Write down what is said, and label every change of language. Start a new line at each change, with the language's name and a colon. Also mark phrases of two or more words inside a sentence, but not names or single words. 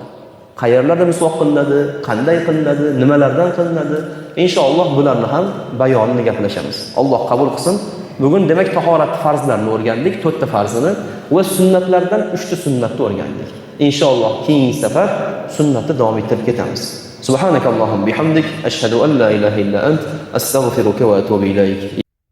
Uzbek: Qayerlarda misvoq qilinadi, qanday qilinadi, nimalardan qilinadi, inshaalloh bularni ham bayonini gaplashamiz. Alloh qabul qilsin. Bugun demak tahorat farzlarini o'rgandik, 4 ta farzini va sunnatlardan 3 ta sunnatni o'rgandik. Inshaalloh keyingi safar sunnatni davom ettirib ketamiz.
Arabic: سبحانك اللهم بحمدك أشهد أن لا إله إلا أنت أستغفرك وأتوب إليك.